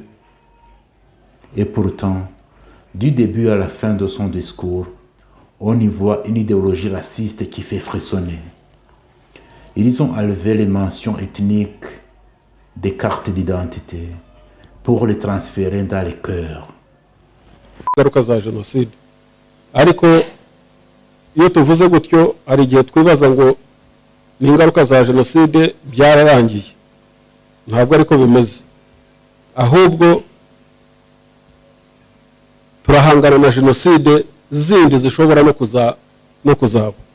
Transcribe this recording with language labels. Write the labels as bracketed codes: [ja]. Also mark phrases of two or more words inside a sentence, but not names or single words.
[fr] Et pourtant, du début à la fin de son discours, on y voit une idéologie raciste qui fait frissonner. Ils ont enlevé les mentions ethniques des cartes d'identité pour les transférer dans les cœurs. [rw] Ingaruka za jenoside ariko iyo tuvuze gutyo ari gihe twibaza ngo ni ingaruka za jenoside byararangiye. Ntabwo ariko bimeze, ahubwo turahangana na jenoside zindi zishobora no kuzaba.